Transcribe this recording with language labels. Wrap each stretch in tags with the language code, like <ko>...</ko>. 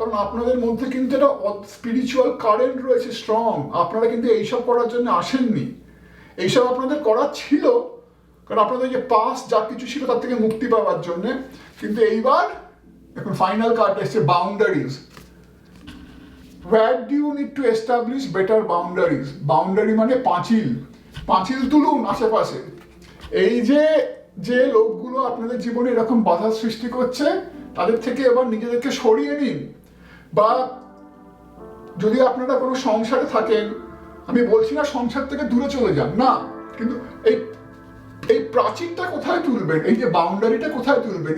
<bn>কারণ আপনাদের মধ্যে কিন্তু একটা স্পিরিচুয়াল কারেন্ট রয়েছে স্ট্রং। আপনারা কিন্তু এইসব করার জন্য আসেননি, এইসব আপনাদের করার ছিল, কারণ আপনাদের যে পাস্ট যা কিছু ছিল তার থেকে মুক্তি পাওয়ার জন্য। কিন্তু এইবার এখন ফাইনাল কার্ড এসছে, boundaries.</bn> <en>Where do you need to establish better boundaries?</en> <bn>Boundary মানে পাঁচিল তুলুন আশেপাশে। এই যে লোকগুলো আপনাদের জীবনে এরকম বাধা সৃষ্টি করছে, তাদের থেকে এবার নিজেদেরকে সরিয়ে নিন। বা যদি আপনারা কোনো সংসারে থাকেন, আমি বলছি না সংসার থেকে দূরে চলে যান, না, কিন্তু এই প্রাচীরটা কোথায় তুলবেন, এই যে বাউন্ডারিটা কোথায় তুলবেন?</bn>